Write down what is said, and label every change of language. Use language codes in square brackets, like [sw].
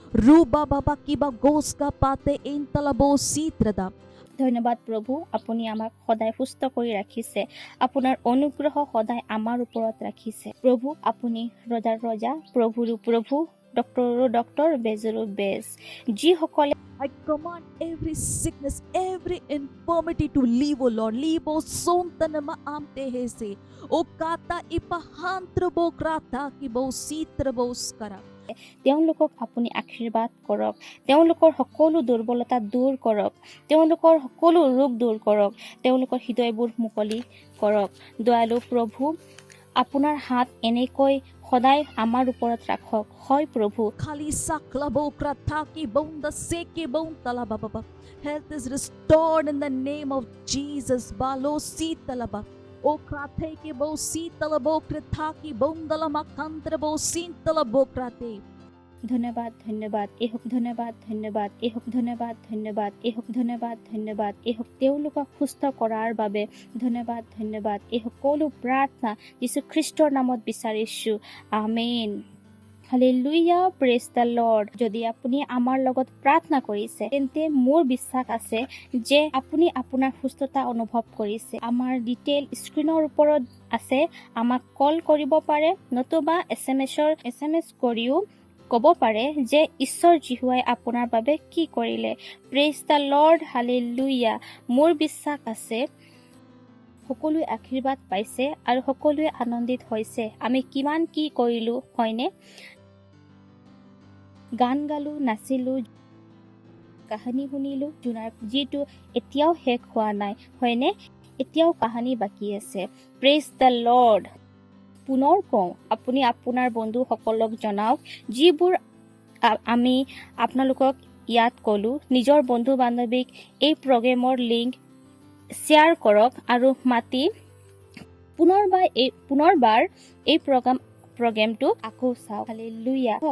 [as] Ruba baba kiba goska pate entalabo sitrada. ধন্যবাদ প্ৰভু, আপুনি আমাক সদায় সুস্থ কৰি ৰাখিছে। আপোনাৰ অনুগ্ৰহ সদায় আমাৰ ওপৰত ৰাখিছে। প্ৰভু, আপুনি ৰজাৰ ৰজা, প্ৰভুৰো প্ৰভু, ডক্টৰো ডক্টৰ, বেজৰো বেজ। যিসকলে [en] I command every sickness, every infirmity to leave, O Lord. Leave, O sontanama amte hese. O kata ipahantrabo krata kibo sitrabos-kara. [as] তেওঁলোকক আপুনি আশীৰ্বাদ কৰক, তেওঁলোকৰ সকলো দুৰ্বলতা দূৰ কৰক, তেওঁলোকৰ সকলো ৰোগ দূৰ কৰক, তেওঁলোকৰ হৃদয়বোৰ মুকলি কৰক। দয়ালু প্ৰভু, আপোনাৰ হাত এনেকৈ সদায় আমাৰ ওপৰত ৰাখক। হয় প্ৰভু, Khali saklabo krata kibonda seke bontalababa. [en] Health is restored in the name of Jesus. Balo sitalaba. O krate kibo sitalabo krata kibondalama kantrabo sintalabo krate. [as] ধন্যবাদ ধন্যবাদ এই হওক, ধন্যবাদ ধন্যবাদ এই হওক, ধন্যবাদ ধন্যবাদ এই হওক, ধন্যবাদ ধন্যবাদ এই হওক। তেওঁলোকক সুস্থ কৰাৰ বাবে ধন্যবাদ ধন্যবাদ। এই সকলো প্ৰাৰ্থনা যীশু খ্ৰীষ্টৰ নামত বিচাৰিছোঁ। আমেন। Hallelujah, [en] Praise the Lord. [as] যদি আপুনি আমাৰ লগত প্ৰাৰ্থনা কৰিছে, তেন্তে মোৰ বিশ্বাস আছে যে আপুনি আপোনাৰ সুস্থতা অনুভৱ কৰিছে। আমাৰ ডিটেইল স্ক্ৰীনৰ ওপৰত আছে, আমাক কল কৰিব পাৰে, নতুবা SMS কৰিও ক'ব পাৰে যে ঈশ্বৰ যীশুৱাই আপোনাৰ বাবে কি কৰিলে। [en] praise the Lord, [as] hallelujah. মোৰ বিশ্বাস আছে সকলোৱে আশীৰ্বাদ পাইছে আৰু সকলোৱে আনন্দিত হৈছে। আমি কিমান কি কৰিলোঁ, হয়নে? গান গালোঁ, নাচিলোঁ, কাহিনী শুনিলোঁ, যিটো এতিয়াও শেষ হোৱা নাই, হয়নে? এতিয়াও কাহিনী বাকী আছে। [en] Praise the Lord. [as] পুনৰ কওঁ, আপুনি আপোনাৰ বন্ধুসকলক জনাওক, যিবোৰ আমি আপোনালোকক ইয়াত ক'লোঁ। নিজৰ বন্ধু বান্ধৱীক এই প্ৰগ্ৰেমৰ লিংক শ্বেয়াৰ কৰক আৰু মাতি পুনৰবাৰ এই প্ৰগ্ৰেমটো আকৌ চাওক। হালেলুয়া।